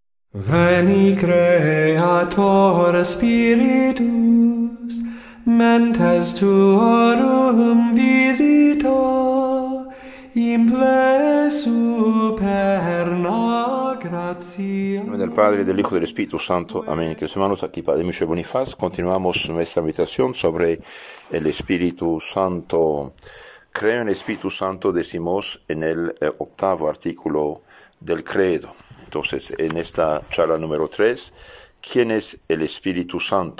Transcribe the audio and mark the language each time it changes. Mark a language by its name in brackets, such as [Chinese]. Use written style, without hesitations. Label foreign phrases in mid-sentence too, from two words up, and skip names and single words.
[Latin] Veni Creator Spiritus, mentes tuorum visita, imple superna gratia. [Spanish] En nombre del Padre, del Hijo y del Espíritu Santo. Amén. Queridos hermanos, aquí Padre Michel Bonifaz. Continuamos nuestra meditación sobre el Espíritu Santo. Creo en el Espíritu Santo, decimos en el octavo artículo del credo. Entonces, en esta charla número 3, ¿quién es el Espíritu Santo?